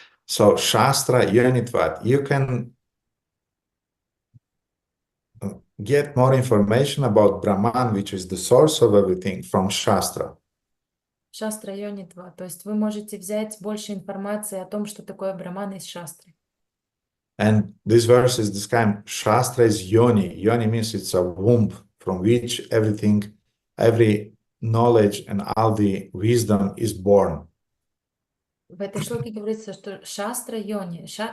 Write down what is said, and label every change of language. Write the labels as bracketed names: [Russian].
[English] So Shastra Yonitvat, you can get more information about Brahman, which is the source of everything, from Shastra. [Russian] Шастра Йонитва, то есть вы можете взять больше информации о том, что такое Браман из шастры. [English] And this verse is described, Shastra is Yoni. Yoni means it's a womb from which everything, every knowledge and all the wisdom is born. [Russian] В этой шлоке говорится, что шастра Йони.